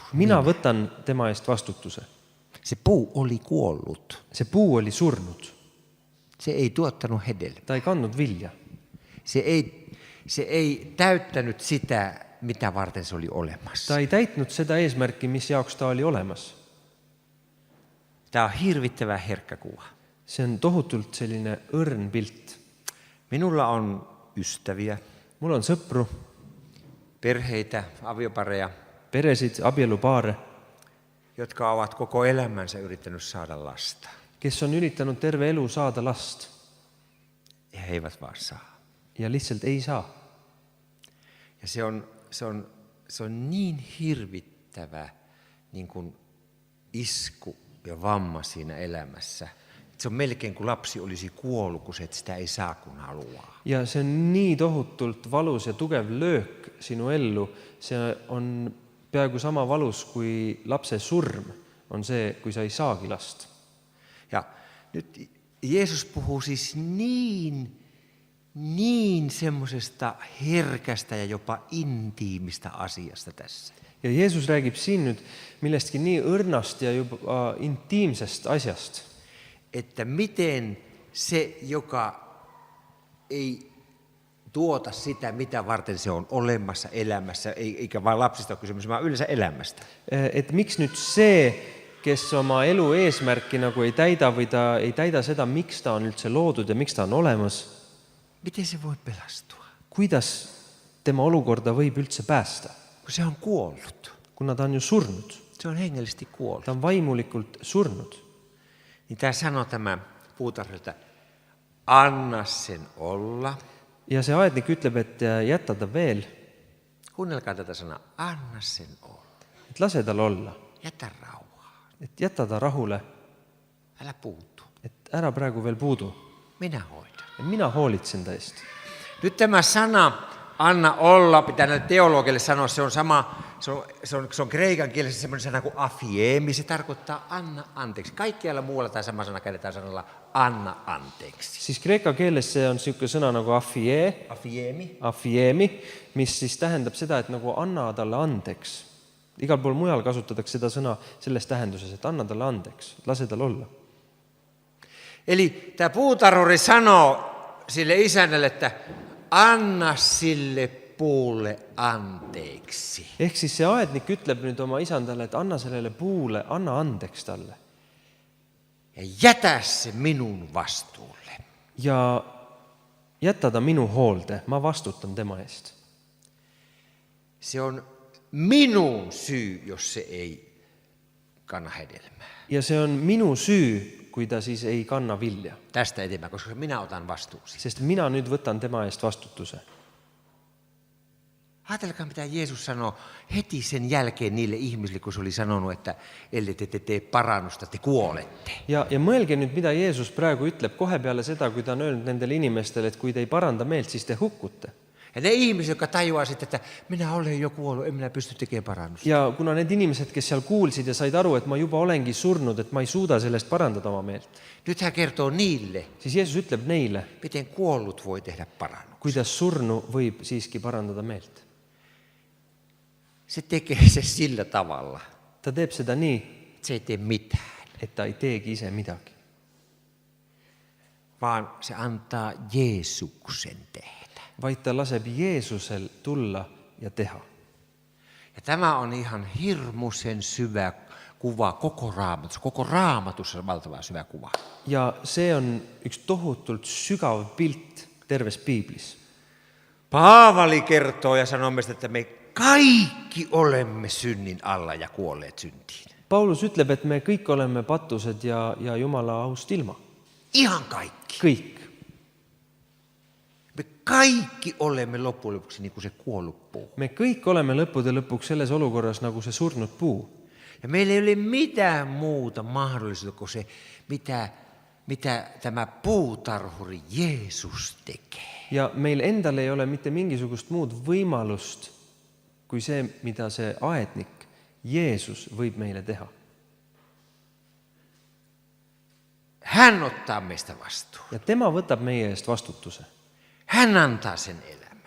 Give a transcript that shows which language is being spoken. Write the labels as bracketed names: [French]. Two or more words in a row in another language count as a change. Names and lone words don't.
[Estonian] Mina võtan tema eest vastutuse. [Finnish] Se puu oli kuollut. [Estonian] See puu oli surnud. [Finnish] Se ei tuottanut hedelmää. [Estonian] Ta ei kandnud vilja. [Finnish] Se ei täyttänyt sitä, mitä varten se oli olemassa. [Estonian] Ta ei täitnud seda eesmärki, mis jaoks ta oli olemas. [Finnish] Tämä on hirvittävä herkkä kuva. [Estonian] See on tohutult selline õrn pilt. [Finnish] Minulla on ystäviä, [Estonian] Mul on sõpru, [Finnish] perheitä, aviopareja, [Estonian] peresid, abielupaare, [Finnish] jotka ovat koko elämänsä yrittänyt saada lasta. [Estonian] kes on üritanud terve elu saada last [Finnish] Ja he eivät vaan saa. [Estonian] ja lihtsalt ei saa. [Finnish] Ja se on niin hirvittävä niin kuin isku ja vamma siinä elämässä. Se on melkein kuin lapsi olisi kuollut, kun se, että sitä ei saa kun haluaa. [Estonian] Ja see on nii tohutult valus ja tugev löök sinu ellu. See on peaaegu sama valus kui lapse surm on see, kui sa ei saagi last. [Finnish] Ja nyt Jeesus puhuu siis niin semmoisesta herkästä ja jopa intiimistä asiasta tässä. [Estonian] Ja Jeesus räägib siin nüüd millestki nii õrnast ja juba intiimsest asjast. [Finnish] Että miten se, joka ei tuota sitä, mitä varten se on olemassa elämässä, eikä vain lapsista ole kysymys, vaan yleensä elämästä. [Estonian] Et miks nüüd see, kes oma elu eesmärki nagu ei täida või ta ei täida seda, miks ta on üldse loodud ja miks ta on olemas, [Finnish] Miten se voi pelastua? [Estonian] kuidas tema olukorda võib üldse päästa? [Finnish] Kun se on kuollut. [Estonian] Kuna ta on ju surnud. [Finnish] Se on hengellisesti kuollut. [Estonian] Ta on vaimulikult surnud. [Finnish] Niin tämä sanoo tämä puutarhalta, anna sen olla. [Estonian] Ja see aednik ütleb, et jäta ta veel, [Finnish] Kuunnelkaa tätä sanaa, anna sen olla. [Estonian] et lase tal olla, [Finnish] Jätä rauhaa. [Estonian] et jäta ta rahule, [Finnish] Älä puutu. [Estonian] et ära praegu veel puudu. [Finnish] Minä hoidan. [Estonian] Ja mina hoolitsen ta eest. [Finnish] Nyt tämä sana anna olla, pitää näille teologille sanoa, se on sama, se on kreikan kielessä semmoinen sana kuin afiemi, se tarkoittaa anna anteeksi. Kaikkialla muualla tämä sama sana käytetään sanalla anna anteeksi. [Estonian] Siis kreeka keeles see on siuke sõna nagu afiemi, mis siis tähendab seda, et nagu anna talle andeks. Igal pool mujal kasutatakse seda sõna selles tähenduses, et anna talle andeks, lase tal olla. [Finnish] Eli tämä puutarhuri sanoo sille isännälle, että anna sille puulle anteeksi. [Estonian] Ehk siis see aednik ütleb nüüd oma isandale, et anna sellele puule, anna andeks talle. [Finnish] Ja jätä se minun vastuulle. [Estonian] Ja jätta ta minu hoolde, ma vastutan tema eest. [Finnish] Se on minun syy, jos se ei kanna hedelmää. [Estonian] Ja see on minu süü, kui ta siis ei kanna vilja. [Finnish] Tästä eteenpäin, koska minä otan vastuusi. [Estonian] Sest mina nüüd võtan tema eest vastutuse. [Finnish] Ajatelkaa, mitä Jeesus sanoo heti sen jälkeen niille ihmisille, kun se oli sanonut, että ellei te tee parannusta, te kuolette. [Estonian] Ja mõelge nüüd, mida Jeesus praegu ütleb kohe peale seda, kui ta on öelnud nendele inimestele, et kui te ei paranda meelt, siis te hukkute. [Finnish] Ja ne ihmiset, jotka tajuaa sitten, että minä olen jo kuollut, en minä pysty tekemään parannusta. [Estonian] Ja kuna need inimesed, kes seal kuulsid ja said aru, et ma juba olengi surnud, et ma ei suuda sellest parandada oma meelt, [Finnish] Nyt hän kertoo niille, [Estonian] siis Jeesus ütleb neile, [Finnish] miten kuollut voi tehdä parannuksen. [Estonian] kuidas surnu võib siiski parandada meelt. [Finnish] Se tekee se sillä tavalla, [Estonian] Ta teeb seda nii, [Finnish] että se ei tee mitään, [Estonian] et ta ei teegi ise midagi, [Finnish] vaan se antaa Jeesuksen tehdä. [Estonian] vaid ta laseb Jeesusel tulla ja teha. [Finnish] Ja tämä on ihan hirmuisen syvä kuva koko Raamatussa. Koko Raamatussa on valtava syvä kuva. [Estonian] Ja see on üks tohutult sügav pilt terves piiblis. [Finnish] Paavali kertoo ja sanoo meistä, että me kaikki olemme synnin alla ja kuolleet syntiin. [Estonian] Paulus ütleb, et me kõik oleme patused ja Jumala aust ilma. [Finnish] Ihan kaikki. [Estonian] Kõik. [Finnish] Me kaikki olemme loppujen lopuksi niin kuin se kuollut puu. [Estonian] Me kõik oleme lõppude lõpuks selles olukorras nagu see surnud puu. [Finnish] Ja meillä ei ole mitään muuta mahdollisuutta kuin se, mitä tämä puutarhuri Jeesus tekee. [Estonian] Ja meil endal ei ole mitte mingisugust muud võimalust kui see, mida see aednik, Jeesus, võib meile teha. [Finnish] Hän ottaa meistä vastuun. [Estonian] Ja tema võtab meie eest vastutuse. [Finnish] Hän antaa sen elämän.